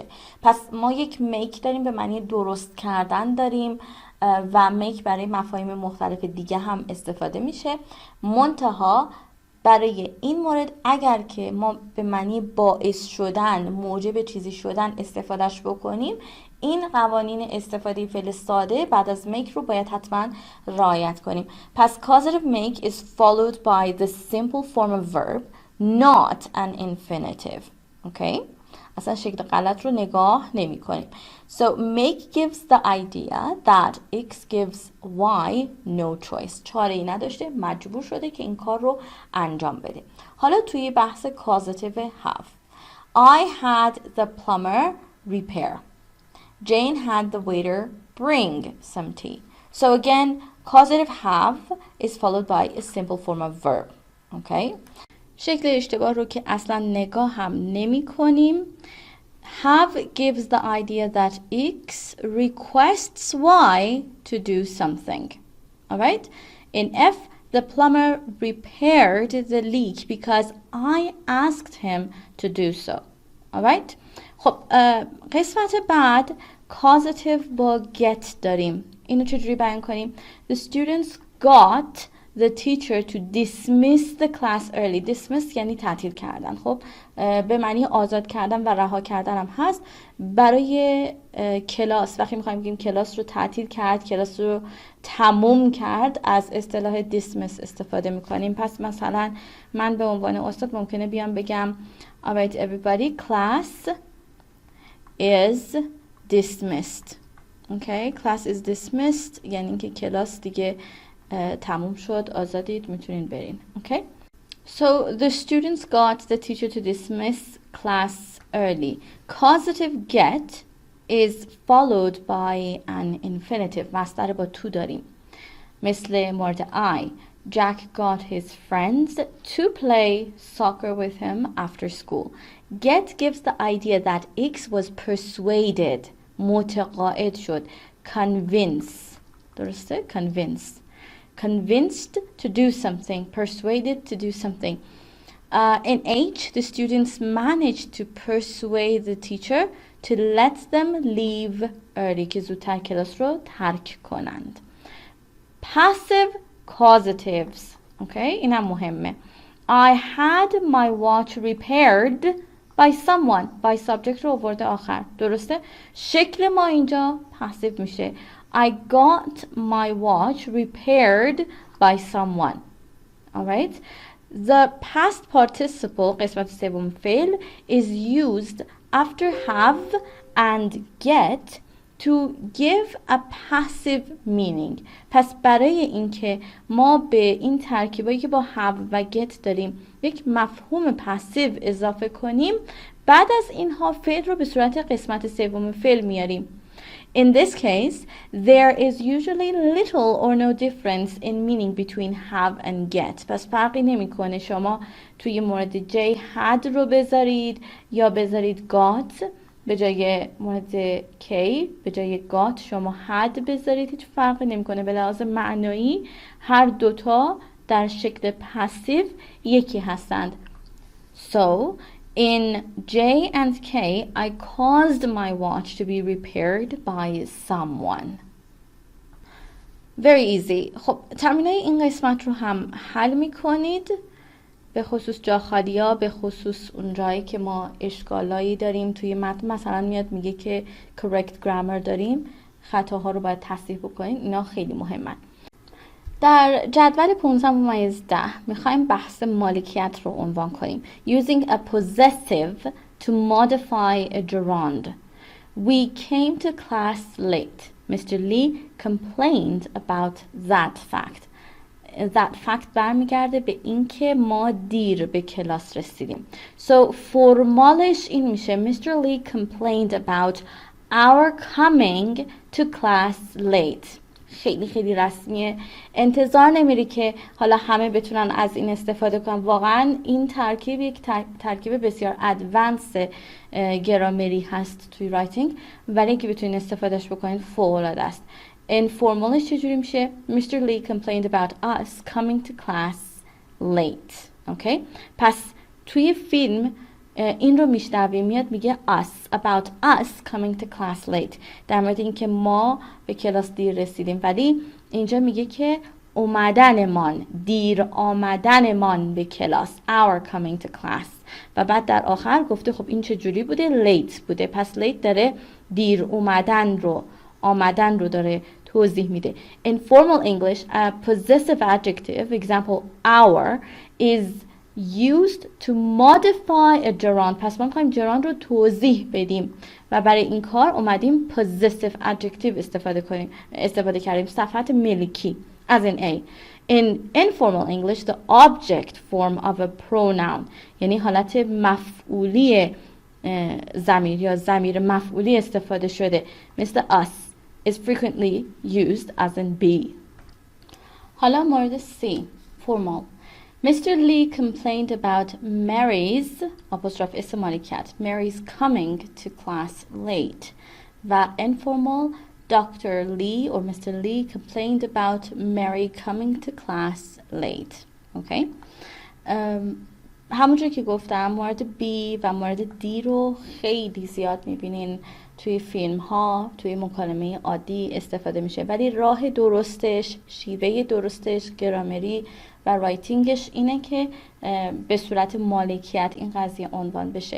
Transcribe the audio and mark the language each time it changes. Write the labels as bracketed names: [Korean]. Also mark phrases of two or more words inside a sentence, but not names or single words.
[Persian] پس ما یک میک داریم به معنی درست کردن داریم و میک برای مفاهیم مختلف دیگه هم استفاده میشه. منتها برای این مورد اگر که ما به معنی باعث شدن، موجب چیزی شدن استفادهش بکنیم، این قوانین استفاده فعل ساده بعد از make رو باید حتما رعایت کنیم. [English] پس causative make is followed by the simple form of verb, not an infinitive. Okay? [Persian] اصلا شکل غلط رو نگاه نمی کنیم. [English] So make gives the idea that X gives Y no choice. [Persian] چاره ای نداشته، مجبور شده که این کار رو انجام بده. حالا توی بحث [English] causative have. I had the plumber repair. Jane had the waiter bring some tea. So again, causative have is followed by a simple form of verb. Okay? [Persian] شکل اشتباه رو که اصلا نگاه هم نمی کنیم. [English] Have gives the idea that X requests Y to do something. Alright? In F, the plumber repaired the leak because I asked him to do so. Alright? [Persian] خب قسمت بعد causative با get داریم. اینو چجوری بیان کنیم؟ [English] The students got the teacher to dismiss the class early. [Persian] dismiss یعنی تعطیل کردن. خب به معنی آزاد کردن و رها کردن هم هست. برای کلاس وقتی میخوایم بگیم کلاس رو تعطیل کرد، کلاس رو تموم کرد، از اصطلاح dismiss استفاده میکنیم. پس مثلا من به عنوان استاد ممکنه بیام بگم [English] alright everybody, class is dismissed. Okay, class is dismissed [Persian] یعنی اینکه کلاس دیگه تموم شد، آزادید، میتونین برین. [English] Okay, so the students got the teacher to dismiss class early. Causative get is followed by an infinitive. [Persian] مصدر با to داریم. مثل مورد I. [English] Jack got his friends to play soccer with him after school. Get gives the idea that X was persuaded. [Persian] متقاعد شد. Convince. درسته؟ Convince. [English] Convinced to do something. Persuaded to do something. In H, the students managed to persuade the teacher to let them leave early [Persian] که زودتر کلاس رو ترک کنند. [English] Passive causatives. [Persian] Okay, اینم مهمه. [English] I had my watch repaired by someone. by subject [Persian] رو آورده آخر. درسته؟ شکل ما اینجا passive میشه. [English] I got my watch repaired by someone. Alright? The past participle [Persian] قسمت سوم فعل [English] is used after have and get to give a passive meaning. [Persian] پس برای اینکه ما به این ترکیبایی که با have و get داریم یک مفهوم پاسیو اضافه کنیم، بعد از اینها فعل رو به صورت قسمت سوم فعل میاریم. [English] In this case, there is usually little or no difference in meaning between have and get. [Persian] پس فرقی نمیکنه شما توی مورد J had رو بذارید یا بذارید got. به جای مورد K به جای got شما had بذارید، هیچ فرقی نمیکنه. به لحاظ معنایی هر دوتا در شکل پاسیو یکی هستند. [English] So in J and K, I caused my watch to be repaired by someone. Very easy. [Persian] خب تمرینای این قسمت رو هم حل میکنید، به خصوص جا خالی ها، به خصوص اون جایی که ما اشکالایی داریم توی متن. مثلا میاد میگه که [English] correct grammar [Persian] داریم، خطاها رو باید تصحیح بکنید. اینا خیلی مهمن. در جدول 15-10 میخوایم بحث مالکیت رو عنوان کنیم. [English] Using a possessive to modify a gerund. We came to class late. Mr. Lee complained about that fact. That fact [Persian] برمیگرده به اینکه ما دیر به کلاس رسیدیم. So فرمالش این میشه Mr. [English] Lee complained about our coming to class late. [Persian] خیلی خیلی رسمیه. انتظار نمیری که حالا همه بتونن از این استفاده کنن. واقعا این ترکیب یک ترکیب بسیار ادوانس گرامری هست توی رایتینگ، ولی اینکه بتونین استفادهش بکنین فوق‌العاده است. informalش چجوری میشه؟ Mr. [English] Lee complained about us coming to class late. [Persian] اوکی؟ پس توی فیلم این رو میشنویم، میاد میگه [English] us, about us coming to class late، [Persian] در مورد اینکه ما به کلاس دیر رسیدیم، ولی اینجا میگه که اومدنمان، دیر آمدنمان به کلاس، [English] our coming to class. [Persian] و بعد در آخر گفته خب این چجوری بوده؟ late بوده. پس late داره دیر آمدن رو داره توضیح میده. [English] In formal English, a possessive adjective, example our, is used to modify a gerund. [Persian] پس ما میخوایم gerund رو توضیح بدیم و برای این کار اومدیم [English] possessive adjective [Persian] استفاده کردیم. صفت ملکی [English] as in A. In informal English, the object form of a pronoun، [Persian] یعنی حالت مفعولی ضمیر یا ضمیر مفعولی استفاده شده، [English] مثل us is frequently used as in be. [Persian] حالا مورد C formal. Mr. [English] Lee complained about Mary's [Persian] اسم مالکیت [English] Mary's coming to class late. و informal Dr. Lee or Mr. Lee complained about Mary coming to class late. Okay? [Persian] همونجور که گفتم مورد B و مورد D رو خیلی زیاد میبینین توی فیلم ها، توی مکالمه عادی استفاده میشه، ولی راه درستش، شیوه درستش، گرامری و رایتینگش اینه که به صورت مالکیت این قضیه عنوان بشه.